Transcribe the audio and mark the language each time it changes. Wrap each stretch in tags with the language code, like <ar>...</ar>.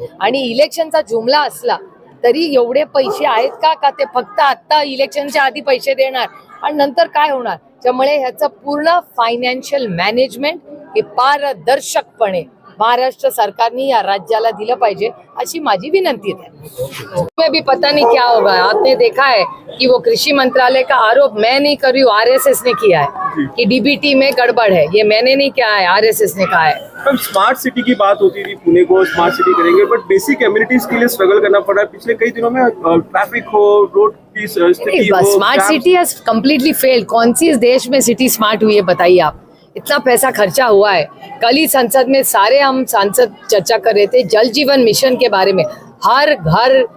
<mr>आणि इलेक्शनचा जुमला असला तरी एवढे पैसे आहेत का ते फक्त आता इलेक्शनच्या आधी पैसे देणार आणि नंतर काय होणार. त्यामुळे ह्याचं पूर्ण फायनान्शियल मॅनेजमेंट हे पारदर्शकपणे महाराष्ट्र सरकारने या राज्याला दिलं पाहिजे अशी माझी विनंती है.</mr> <hi>तुम्हें भी पता नहीं क्या होगा. आपने देखा है कि वो कृषि मंत्रालय का आरोप मैं नहीं कर रही हूँ, RSS ने किया है कि DBT में गड़बड़ है. ये मैंने नहीं किया है, RSS ने कहा है. अब स्मार्ट सिटी की बात होती थी, पुणे को स्मार्ट सिटी करेंगे,</hi> <en>but basic amenities</en> <hi>के लिए स्ट्रगल करना पड़ा है पिछले कई दिनों में. ट्रैफिक हो, रोड की स्थिति हो,</hi> <en>Smart city has completely failed.</en> <hi>कौन सी इस देश में सिटी स्मार्ट हुई है बताइए आप. इतना पैसा खर्चा हुआ है. कल ही संसद में सारे हम सांसद चर्चा कर रहे थे जल जीवन मिशन के बारे में. हर घर</hi>